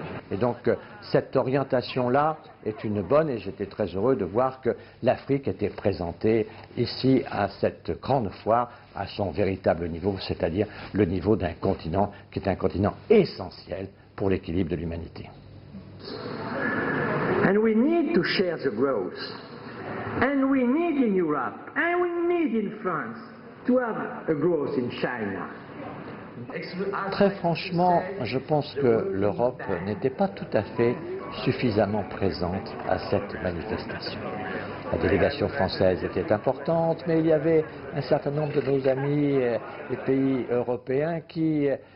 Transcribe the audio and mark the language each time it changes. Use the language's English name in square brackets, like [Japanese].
[French] Et donc cette orientation-là est une bonne et j'étais très heureux de voir que l'Afrique était présentée ici à cette grande foire à son véritable niveau, c'est-à-dire le niveau d'un continent qui est un continent essentiel pour l'équilibre de l'humanité. [English] And we need to share the growth. And we need in Europe, and we need in France to have a growth in China. [French] Très franchement, je pense que l'Europe n'était pas tout à fait suffisamment présente à cette manifestation. La délégation française était importante, mais il y avait un certain nombre de nos amis des pays européens qui